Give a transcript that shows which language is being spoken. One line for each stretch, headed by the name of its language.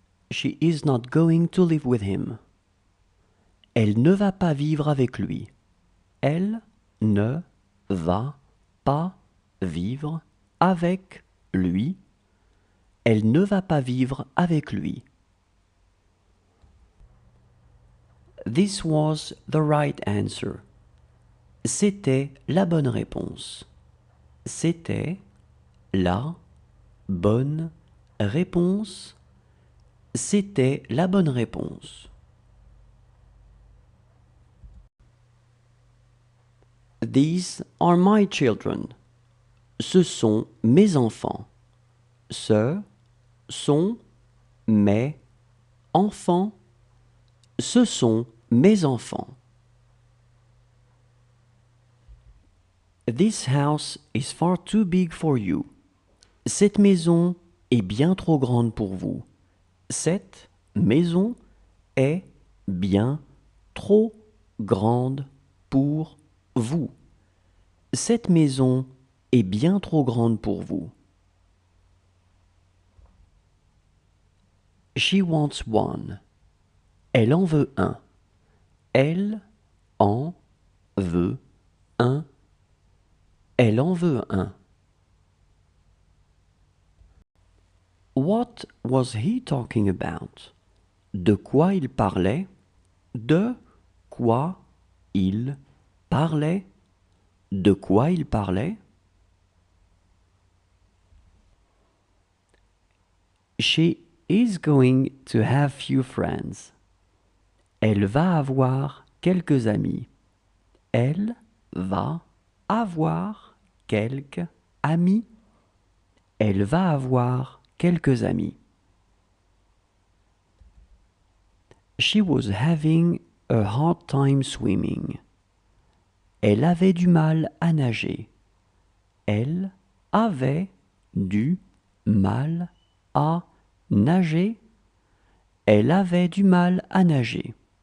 English: She is not going to live with him.
French: Elle ne va pas vivre avec lui. Elle ne va pas vivre avec lui. Elle ne va pas vivre avec lui.
English: This was the right answer.
French: C'était la bonne réponse. C'était la bonne réponse. C'était la bonne réponse.
English: These are my children.
French: Ce sont mes enfants. Ce sont mes enfants. Ce sont mes enfants.
English: This house is far too big for you.
French: Cette maison est bien trop grande pour vous. Cette maison est bien trop grande pour vous. Cette maison est bien trop grande pour vous.
English: She wants one.
French: Elle en veut un. Elle en veut un. Elle en veut un.
English: What was he talking about?
French: De quoi il parlait? De quoi il parlait? De quoi il parlait?
English: She is going to have few friends.
French: Elle va avoir quelques amis. Elle va avoir quelques amis. Elle va avoir quelques amis.
English: She was having a hard time swimming.
French: Elle avait du mal à nager. Elle avait du mal à nager. Elle avait du mal à nager.